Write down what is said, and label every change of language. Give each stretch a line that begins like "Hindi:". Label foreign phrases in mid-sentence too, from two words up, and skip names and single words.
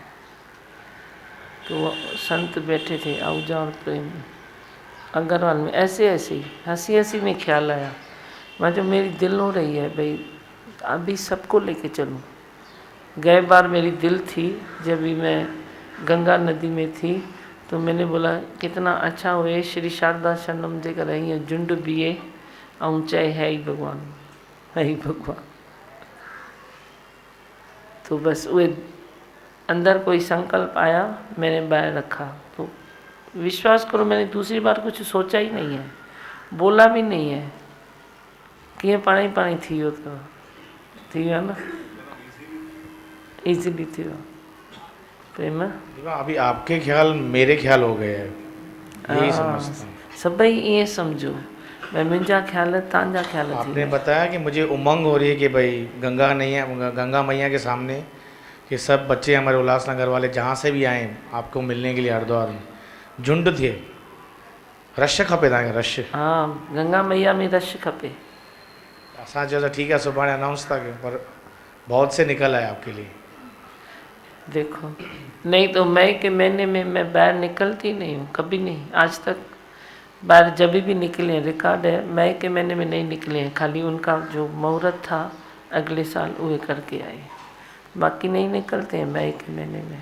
Hindi: तो वो संत बैठे थे आहूजा और प्रेम अग्रवाल में, ऐसे ही हंसी हंसी में ख्याल आया। मैं जो मेरी दिल हो रही है भाई अभी सबको लेके चलूं। गए बार मेरी दिल थी जब भी मैं गंगा नदी में थी, तो मैंने बोला कितना अच्छा हुए श्री शारदा शरणम
Sindhi: जे कर हीअं झुंड बीहे ऐं चए है ही भगवान, है ही भगवान।
Hindi: तो बस वो अंदर कोई संकल्प आया, मैंने बाहर रखा। तो विश्वास करो मैंने दूसरी बार कुछ सोचा ही नहीं है, बोला भी नहीं है।
Sindhi: कीअं पाणी थी वियो थी वियो न, इजीली थी वियो।
Hindi: प्रेम अभी आपके ख्याल मेरे ख्याल हो गए हैं, यही समझता हूँ।
Sindhi: सभई ईअं समझो भाई मुंहिंजा ख्याल तव्हांजा ख्याल।
Hindi: आपने बताया कि मुझे उमंग हो रही है कि भाई गंगा मैया के सामने कि सब बच्चे हमारे उल्लासनगर वाले जहाँ से भी आए आपको मिलने के लिए हरिद्वार में झुंड थे,
Sindhi: रश खपे तव्हांखे रश?
Hindi: हाँ, गंगा मैया में
Sindhi: रश खपे। असां चयो त ठीकु आहे सुभाणे अनाउंस था कयूं,
Hindi: पर बहुत से निकल आए आपके लिए। देखो, नहीं तो मैं के महीने में मैं बाहर निकलती नहीं हूँ, कभी नहीं, आज तक बाहर जब भी निकले हैं, रिकॉर्ड है, मई के महीने में नहीं निकले हैं, खाली उनका जो मुहूर्त था अगले साल वो करके आए, बाकी नहीं निकलते हैं मई के महीने में।